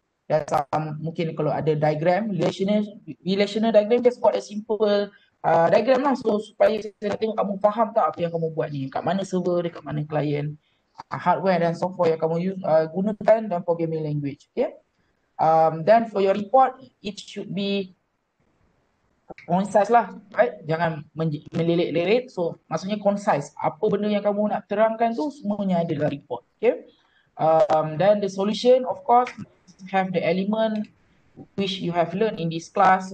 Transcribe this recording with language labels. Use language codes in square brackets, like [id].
[ms] Dan mungkin kalau ada diagram, relational diagram, just buat [en] a simple diagram [ms] lah, so supaya saya nak tengok kamu faham tak apa yang kamu buat ni, kat mana server, dekat mana client, hardware dan software yang kamu gunakan dan programming language, okay. [en] Then for your report, it should be concise lah, right? [ms] Jangan melilit-lilit. So maksudnya concise. Apa benda yang kamu nak terangkan tu semuanya ada dalam report, okay. [en] Then the solution, of course, have the element which you have learned in this class.